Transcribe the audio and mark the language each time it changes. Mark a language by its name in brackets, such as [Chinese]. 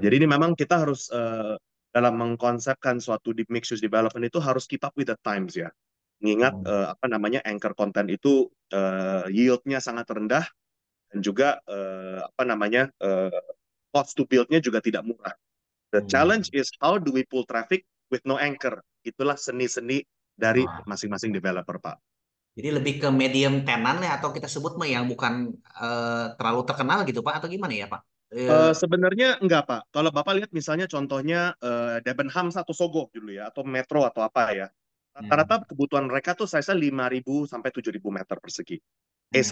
[Indonesian] Jadi ini memang kita harus dalam mengkonsepkan suatu di mixed use development itu harus [English] keep up with the times [Indonesian] ya. Mengingat Hmm. apa namanya anchor content itu yield-nya sangat rendah dan juga apa namanya cost to build-nya juga tidak murah. [English] The Hmm. challenge is how do we pull traffic with no anchor. [Indonesian] Itulah seni-seni dari Wah. masing-masing developer Pak. Jadi lebih ke medium tenan ya atau kita sebut mah yang bukan terlalu terkenal gitu Pak atau gimana ya Pak? Sebenarnya enggak Pak. Kalau Bapak lihat misalnya contohnya Debenhams atau Sogo dulu ya, atau Metro atau apa ya. Hmm. Rata-rata kebutuhan mereka tuh size 5.000 sampai 7.000 meter persegi. Ace